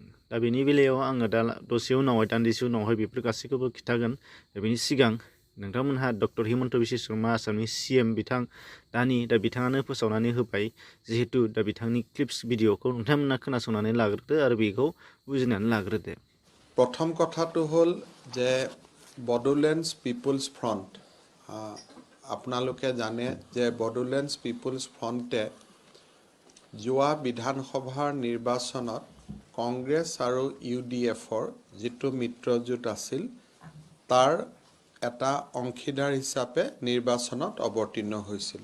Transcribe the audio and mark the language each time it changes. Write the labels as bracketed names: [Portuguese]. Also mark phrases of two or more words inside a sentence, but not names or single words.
[Bodo] दा बेनि बेलायाव आङो दा दसे उनावहाय दान्दिसे उनावहाय बेफोर गासैखौबो खिन्थागोन। बेनि सिगां नोंथांमोनहा डक्टर हिमन्त बिश्व शर्मा आसामनि CM बिथां दा बिथाङानो फोसावनानै होबाय जिहेतु दा बिथांनि क्लिप्स भिडिअखौ नोंथांमोना खोनासंनानै लाग्रोदो आरो बेखौ बुजिनानै लाग्रोदो। [Assamese] प्रथम কথাটো হ'ল যে বড়োলেণ্ডছ পিপুলছ ফ্ৰণ্ট আপোনালোকে জানে যে বড়োলেণ্ডছ পিপুলছ ফ্ৰণ্টে যোৱা বিধানসভাৰ নিৰ্বাচনত কংগ্ৰেছ আৰু UDFৰ যিটো মিত্ৰজোঁট আছিল তাৰ এটা অংশীদাৰ হিচাপে নিৰ্বাচনত অৱতীৰ্ণ হৈছিল।